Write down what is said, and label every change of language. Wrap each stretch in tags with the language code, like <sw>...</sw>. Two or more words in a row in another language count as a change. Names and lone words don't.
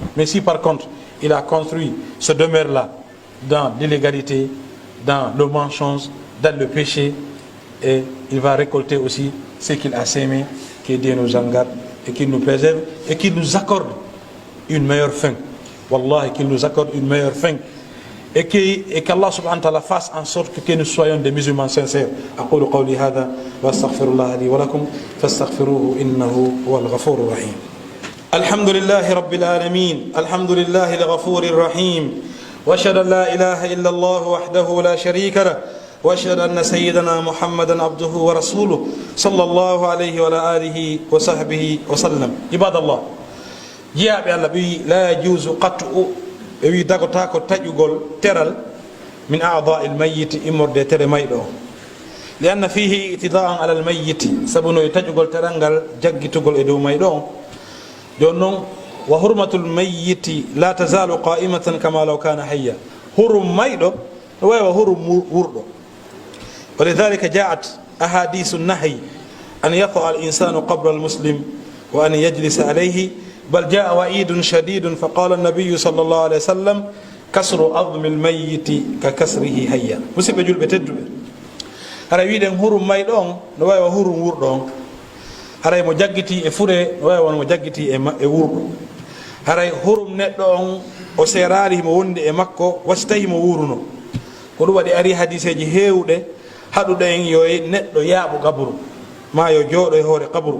<fr>Mais si par contre il a construit ce demeure-là dans l'illégalité, dans le mensonge, dans le péché, et il va récolter aussi ce qu'il a sémé. Que Dieu nous en garde et qu'il nous préserve et qu'il nous accorde une meilleure fin. Wallahi, qu'il nous accorde une meilleure fin. Et qu'Allah</fr> <ar>سبحانه وتعالى</ar> <fr>fasse en sorte que nous soyons des musulmans sincères.</fr> <ar>أقول قولي هذا وأستغفر الله لي ولكم فاستغفروه إنه هو الغفور الرحيم. الحمد لله رب العالمين، الحمد لله الغفور الرحيم، وأشهد أن لا إله إلا الله وحده لا شريك له، وأشهد أن سيدنا محمدا عبده ورسوله صلى الله عليه وعلى آله وصحبه وسلم. عباد الله، جاء بالله لا يجوز قطع</ar> <ff>wi dagota ko taƴugol teral</ff> <ar>من أعضاء الميت</ar> <ff>imorde tere mayɗo</ff> <ar>لأن فيه اعتداء على الميت</ar> <ff>sabuno e taƴugol teral ngal jaggitugol e dow mayɗo jon noon</ff> <ar>وحرمة الميت لا تزال قائمة كما لو كان حيا.</ar> <ff>hurum mayɗo no wawi hurum wurɗo.</ff> <ar>ولذلك جاءت أحاديث النهي أن يطأ الإنسان قبر المسلم وأن يجلس عليه، بل جاء وعيد شديد فقال النبي صلى الله عليه وسلم: كسر عظم الميت ككسره هيا.</ar> <ff>musidɓe julɓe tedduɓe, haray wiɗen hurum may ɗon no wawi wa hurum wurɗon. haray mo jaggiti e fure no wawi won mo jaggiti e wurɗo. haray hurum neɗɗo on o serari himo wondi e makko wasi tawi mo wuruno. ko ɗum waɗi ari hadiseji hewɗe haɗuɗen yo neɗɗo yaaɓo kaburu ma yo jooɗo e hoore kaburu.</ff>